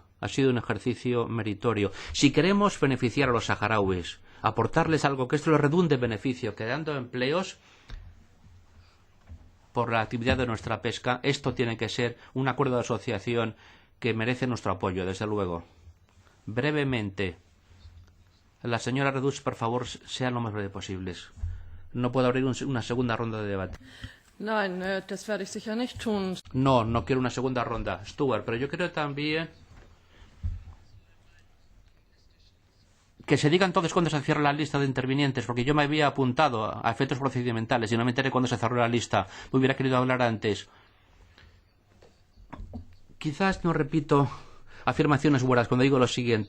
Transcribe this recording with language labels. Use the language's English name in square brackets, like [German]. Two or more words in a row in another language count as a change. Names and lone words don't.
[Spanish] Ha sido un ejercicio meritorio. Si queremos beneficiar a los saharauis, aportarles algo que esto les redunde en beneficio, creando empleos por la actividad de nuestra pesca, esto tiene que ser un acuerdo de asociación que merece nuestro apoyo, desde luego. Brevemente, la señora Redus, por favor, sean lo más breve posibles. No puedo abrir una segunda ronda de debate. [German] Nein, das werde ich sicher nicht tun. [Spanish] No, no quiero una segunda ronda, Stuart, pero yo creo también que se diga entonces cuándo se cierra la lista de intervinientes, porque yo me había apuntado a efectos procedimentales y no me enteré cuándo se cerró la lista. Me hubiera querido hablar antes. Quizás no repito afirmaciones buenas cuando digo lo siguiente.